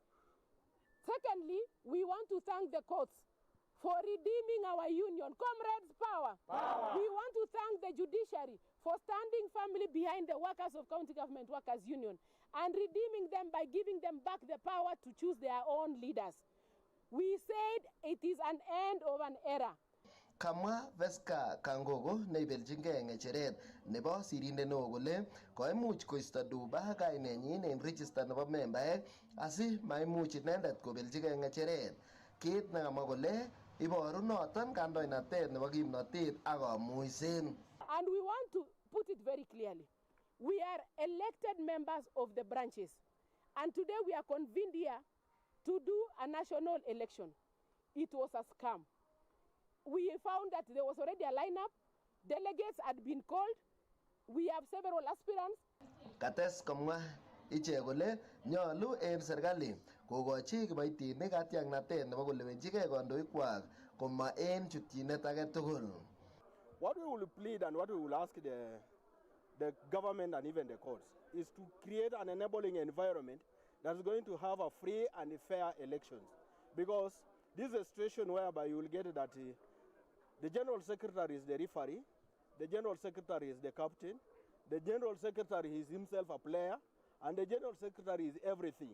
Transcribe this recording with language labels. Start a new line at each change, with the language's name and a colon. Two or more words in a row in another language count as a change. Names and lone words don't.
English: Secondly, we want to thank the courts for redeeming our union. Comrades, power. We want to thank the judiciary for standing firmly behind the workers of County Government Workers Union and redeeming them by giving them back the power to choose their own leaders. We said it is an end of an era.
Kalenjin: Kamwa Veska Kangogo neibeljingei ngecheret nebo sirindet neo kole koimuch koisto Duba kainenyin en register nebo membaek asi maimuch inendet kobeljigei ngecheret. Kit nekamwa kole iboru noton kandoinatet nebo kimnotet ak kamuiset.
English: And we want to put it very clearly. We are elected members of the branches. And today we are convened here to do a national election. It was a scam. We found that there was already a lineup. Delegates had been called. We have several aspirants.
Kalenjin: Kates komwa ichek kole nyolu en serikali kokochi kiboitinik katiaknatet nebo kolewenjigei kandoikwak koma en chutyinet age tugul.
English: What we will plead and what we will ask the government and even the courts is to create an enabling environment that is going to have a free and fair elections. Because this is a situation whereby you will get that the General Secretary is the referee, the General Secretary is the captain, the General Secretary is himself a player, and the General Secretary is everything.